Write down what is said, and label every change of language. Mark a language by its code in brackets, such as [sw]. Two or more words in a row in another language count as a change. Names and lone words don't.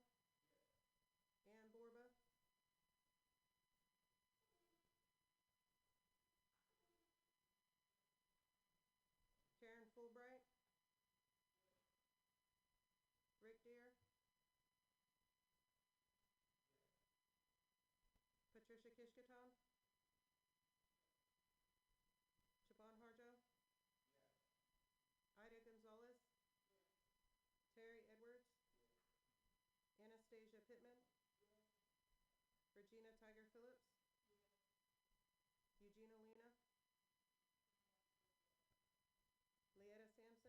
[en] Ann Borba? Karen Fulbright? Rick Deer? Patricia Kishkaton? Chabon Harjo? Ida Gonzalez? Terry Edwards? Anastasia Pittman? Regina Tiger Phillips? Eugenia Lena? Leetta Sampson?